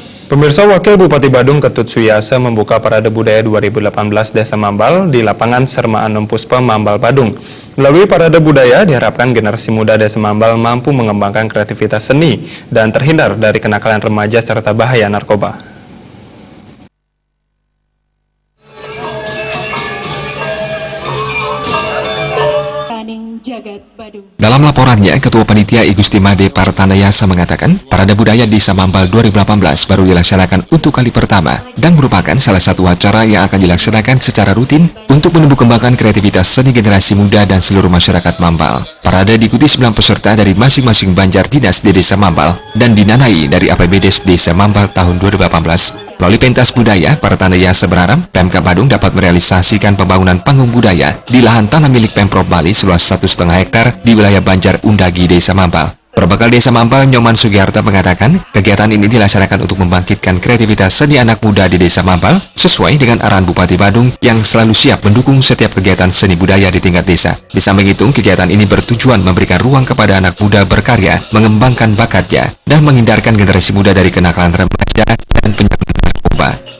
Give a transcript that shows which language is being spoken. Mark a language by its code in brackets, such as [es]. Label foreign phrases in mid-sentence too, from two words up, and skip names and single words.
[id] Pemirsa, Wakil Bupati Badung Ketut Suyasa membuka Parade Budaya 2018 Desa Mambal di lapangan Serma Anom Puspa, Mambal, Badung. Melalui Parade Budaya, diharapkan generasi muda Desa Mambal mampu mengembangkan kreativitas seni dan terhindar dari kenakalan remaja serta bahaya narkoba. Dalam laporannya, Ketua Panitia I Gusti Made Partanayasa mengatakan, Parade Budaya Desa Mambal 2018 baru dilaksanakan untuk kali pertama dan merupakan salah satu acara yang akan dilaksanakan secara rutin untuk menumbuh kembangkan kreativitas seni generasi muda dan seluruh masyarakat Mambal. Parade diikuti 9 peserta dari masing-masing banjar dinas di Desa Mambal dan dinanai dari APBDes Desa Mambal tahun 2018. Melalui pentas budaya, Partanayasa berharap Pemkab Badung dapat merealisasikan pembangunan panggung budaya di lahan tanah milik Pemprov Bali seluas 1,5 hektar di wilayah Banjar Undagi, Desa Mambal. Perbekal Desa Mambal, Nyoman Sugiharto mengatakan, kegiatan ini dilaksanakan untuk membangkitkan kreativitas seni anak muda di Desa Mambal sesuai dengan arahan Bupati Badung yang selalu siap mendukung setiap kegiatan seni budaya di tingkat desa. Di samping itu, kegiatan ini bertujuan memberikan ruang kepada anak muda berkarya, mengembangkan bakatnya, dan menghindarkan generasi muda dari kenakalan remaja dan penyakit narkoba.